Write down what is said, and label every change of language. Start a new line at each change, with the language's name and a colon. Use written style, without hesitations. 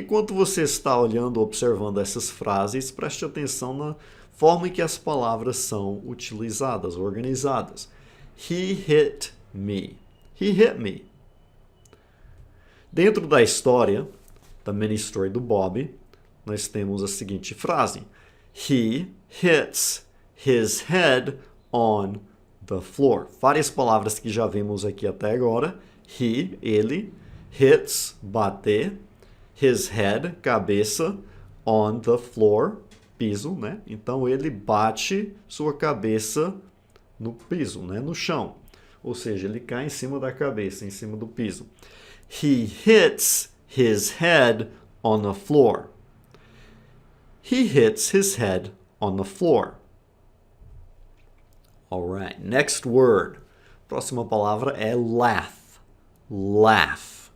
Portuguese: Enquanto você está olhando, observando essas frases, preste atenção na forma em que as palavras são utilizadas, organizadas.
English: He hit me. He hit me.
Portuguese: Dentro da história, da mini story do Bob, nós temos a seguinte frase.
English: He hits his head on the floor.
Portuguese: Várias palavras que já vimos aqui até agora. He, ele, hits, bater,
English: his head,
Portuguese: cabeça,
English: on the floor,
Portuguese: piso, né? Então ele bate sua cabeça no piso, né? No chão. Ou seja, ele cai em cima da cabeça, em cima do piso.
English: He hits his head on the floor. He hits his head on the floor. Alright, next word.
Portuguese: Próxima palavra é laugh. Laugh.